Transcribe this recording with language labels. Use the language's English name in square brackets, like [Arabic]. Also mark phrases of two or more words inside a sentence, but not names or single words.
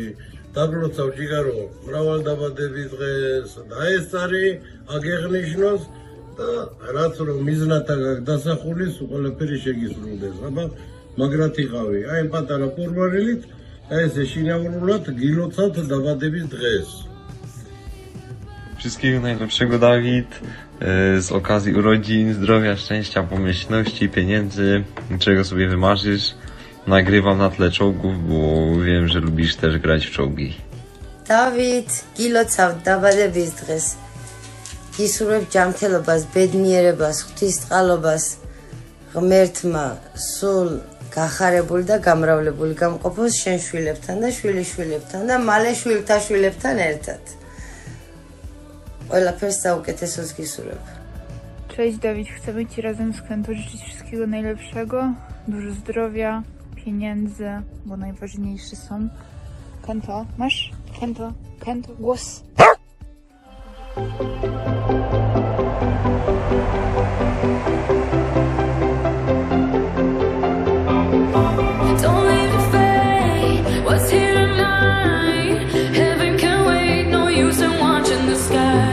[Georgian] დაგლოცავ ჯიგარო, მრავალ დაბადების დღეს დაესწარი, აგეღნიშნოს და რაც რომ მიზნათა დასახულის ყველაფერი შეგისრულდეს. აბა მაგრად იყავი. აი ამ პატარა პორვარილით, აი ესე შინაურულად გილოცავთ დაბადების დღეს. [Polish] Wszystkiego najlepszego, Dawid. Z okazji urodzin, zdrowia, szczęścia, pomyślności, pieniędzy, czego sobie wymarzysz. Nagrywam na tle czołgów, bo wiem, że lubisz też grać w czołgi. Dawid, [Georgian] გილოცავ დაბადების დღეს. გისურვებ ჯანმრთელობას, ბედნიერებას, ღვთისწყალობას, ღმერთმა სულ გახარებული და გამრავლებული გამყოფოს შენ შვილებთან და შვილიშვილებთან და მალე შვილთა შვილებთან ერთად. ყველაფერს საუკეთესოს гисурებ. [Polish] Cześć Dawid, chcemy Ci razem z Kento życzyć wszystkiego najlepszego, dużo zdrowia, pieniędzy, bo najważniejsze są. Kento, masz? Kento, głos. [English] Don't leave it fade. What's here tonight? Heaven can wait. No use in watching the sky.